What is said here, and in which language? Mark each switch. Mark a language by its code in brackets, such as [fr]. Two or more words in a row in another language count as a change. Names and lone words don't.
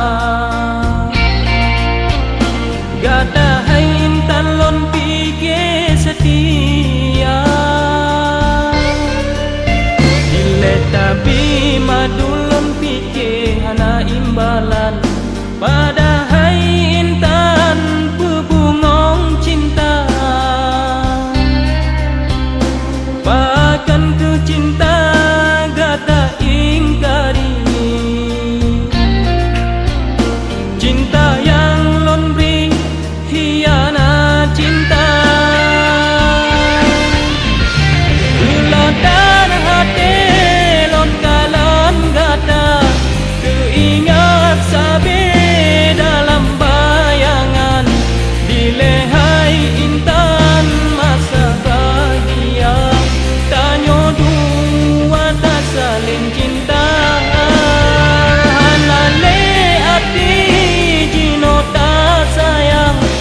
[ace] Gata hai intan lon pike setia. Dile tapi madulun pike hana imbalan. Pada hai intan bebungong cinta. Bahkan ke cinta gata ingkari. Cinta yang lon beri hianat cinta. Relatan hati lon kalan gata. [id] Teringat sabi dalam bayangan. [ace] Dilehai intan masa bahagia. Tanyo dua tak saling cinta. Hanale hati jino tak sayang.